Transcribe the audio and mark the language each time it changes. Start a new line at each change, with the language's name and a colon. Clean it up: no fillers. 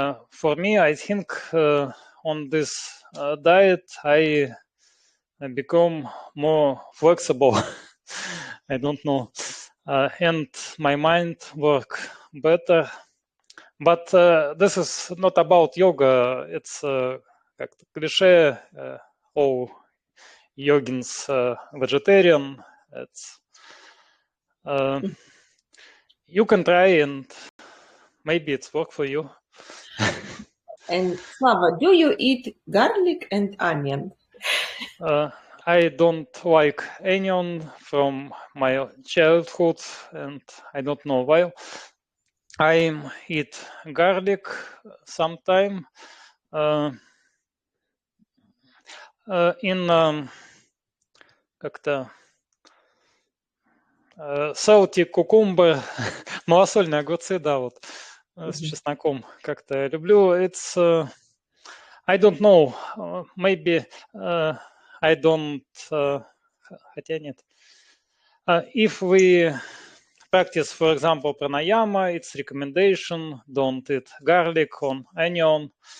English: For me, I think on this diet, I become more flexible. I don't know, and my mind work better. But this is not about yoga. It's
Russian: как-то клише.
English: All yogins vegetarian. It's you can try and maybe it's work for you. And Slava, do you eat garlic and onion? I don't like onion from my childhood, and I don't know why. I eat garlic sometime in
Russian: как-то
English: salty cucumber,
Russian: малосольные огурцы, да, вот с чесноком как-то люблю.
English: It's I don't know, maybe I don't,
Russian: хотя нет.
English: If we practice, for example, pranayama, it's recommendation, don't eat garlic on onion.